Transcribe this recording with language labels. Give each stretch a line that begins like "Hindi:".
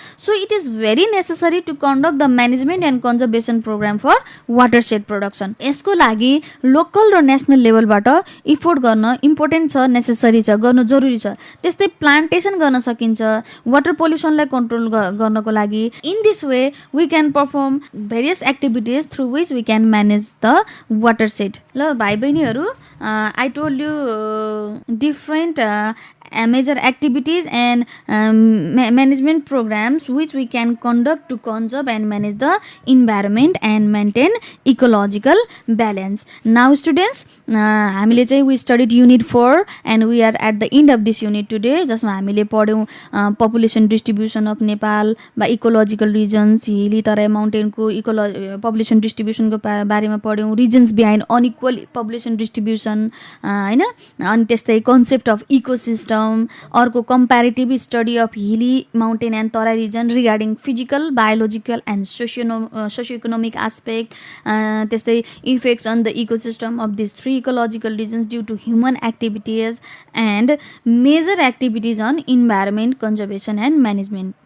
English: So it is very necessary to conduct the management and conservation program for watershed production.
Nepali: यसको लागि local र national लेभलबाट effort गर्न important छ, necessary छ, गर्नु जरुरी छ। त्यस्तै प्लान्टेसन गर्न सकिन्छ वाटर पोल्युसनलाई कन्ट्रोल गर्नको लागि।
English: In this way we can perform various activities through which we can manage the watershed.
Nepali: ल भाइ बहिनीहरू,
English: I told you different major activities and management programs which we can conduct to conserve and manage the environment and maintain ecological balance. Now students,
Nepali: हामीले चाहिँ
English: we studied unit 4 and we are at the end of this unit today,
Nepali: जसमा हामीले पढ्यौँ
English: population distribution of Nepal बा ecological regions, hilly Terai माउन्टेनको population distribution
Nepali: को बारेमा पढ्यौँ,
English: regions behind unequal population distribution हैन,
Nepali: अनि त्यस्तै
English: concept of ecosystem, अर्को comparative study of hilly, mountain and Terai region regarding physical, biological and socio economic aspect, त्यस्तै effects on the ecosystem of this 3 ecological regions due to human activities and major activities on environment conservation and management.